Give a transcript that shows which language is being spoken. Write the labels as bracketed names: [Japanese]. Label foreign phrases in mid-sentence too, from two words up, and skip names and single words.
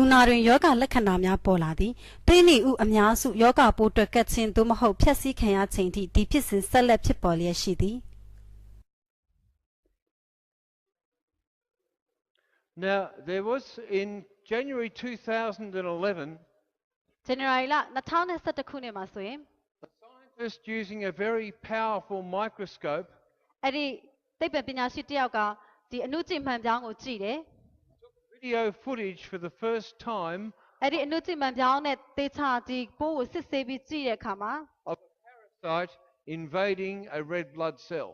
[Burmese] နာတွင်ယောဂလက္ခဏာများပေါ်လာသည်သွေးနေဥအများစုယောဂပိုးတွက်ကပ်ခြင်းသို့မဟုတ်ဖျက်ဆီးခံရခြင်းထိဒီဖြစ်စဉ်ဆက်လက်ဖြစ်ပေါ်လျက်ရှိသည် [English] Now, there was in January 2011, [Burmese] January လ2011ခုနှစ်မှာဆိုရင် [English] a scientist using a very powerful microscope [Burmese] အဲ့ဒီသိပ္ပံပညာရှိတစ်ယောက်ကဒီအနုကြည့်မှန်ပြောင်းကိုကြည့်တယ် [English] video footage for the first time [Burmese] အဲ့ဒီအနုကြည့်မှန်ပြောင်းနဲ့သေချာဒီပိုးကိုစစ်ဆေးပြီးကြည့်တဲ့အခါမှာ [English] of a parasite invading a red blood cell.